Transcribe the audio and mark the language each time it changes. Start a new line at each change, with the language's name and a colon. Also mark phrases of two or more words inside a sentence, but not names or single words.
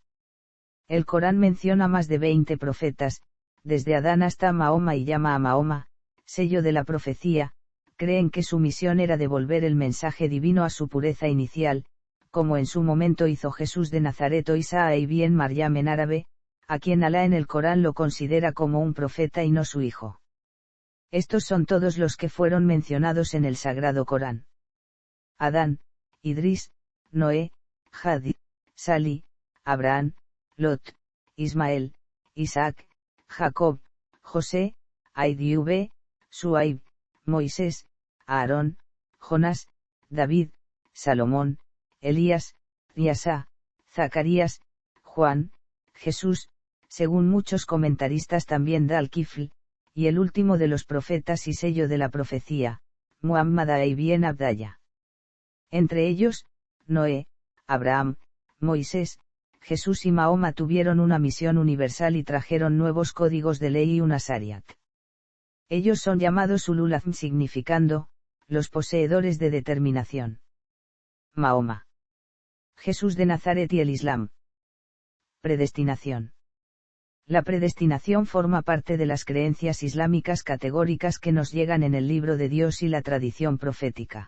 Spanish: El Corán menciona más de 20 profetas, desde Adán hasta Mahoma y llama a Mahoma, sello de la profecía, creen que su misión era devolver el mensaje divino a su pureza inicial, como en su momento hizo Jesús de Nazaret o Isa ibn Maryam en árabe, a quien Alá en el Corán lo considera como un profeta y no su hijo. Estos son todos los que fueron mencionados en el Sagrado Corán. Adán, Idris, Noé, Hadid, Salih, Abraham, Lot, Ismael, Isaac, Jacob, José, Aidub, Suaib, Moisés, Aarón, Jonás, David, Salomón, Elías, Iasá, Zacarías, Juan, Jesús, según muchos comentaristas también Dal-Kifl, y el último de los profetas y sello de la profecía, Muhammad ibn Abdallah. Entre ellos, Noé, Abraham, Moisés, Jesús y Mahoma tuvieron una misión universal y trajeron nuevos códigos de ley y una Shariat. Ellos son llamados
Arabic: ulul azm
Spanish: significando, los poseedores de determinación. Mahoma. Jesús de Nazaret y el Islam. Predestinación. La predestinación forma parte de las creencias islámicas categóricas que nos llegan en el libro de Dios y la tradición profética.